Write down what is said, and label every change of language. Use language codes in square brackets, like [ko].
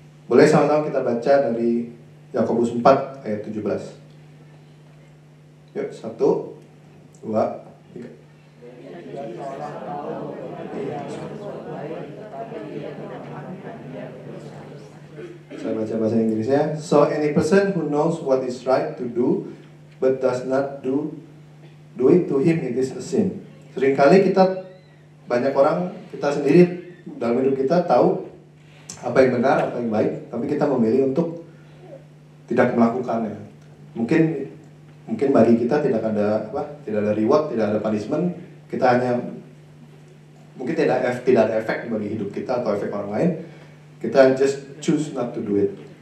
[id] Boleh sama-sama kita baca dari Yakobus 4 ayat 17. Yuk, 1, 2, 3. Saya baca bahasa Inggrisnya. [en] So any person who knows what is right to do but does not do it, to him it is a sin. [id] Seringkali banyak orang, kita sendiri dalam hidup kita tahu apa yang benar, apa yang baik, tapi kita memilih untuk tidak melakukannya. Mungkin bagi kita tidak ada reward, tidak ada punishment. Kita hanya mungkin tidak ada efek bagi hidup kita atau efek orang lain. [en] Kita just choose not to do it.